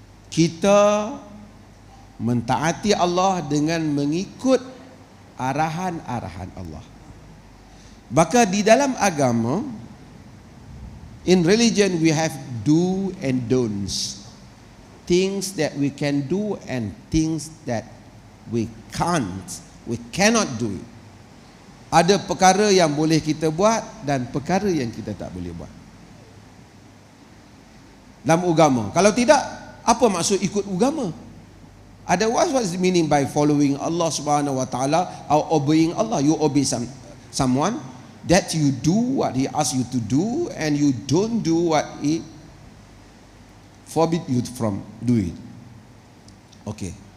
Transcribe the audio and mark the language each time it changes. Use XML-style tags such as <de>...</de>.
<ms>Kita mentaati Allah dengan mengikut arahan-arahan Allah. Maka di dalam agama,</ms> <en>in religion we have do and don'ts. Things that we can do and things that we cannot do it.</en> <ms>Ada perkara yang boleh kita buat dan perkara yang kita tak boleh buat dalam agama. Kalau tidak, apa maksud ikut agama?</ms> <en>Otherwise, what is the meaning by following Allah Subhanahu wa Ta'ala or obeying Allah? You obey someone, that you do what He asks you to do and you don't do what He forbid you from doing. Okay.</en>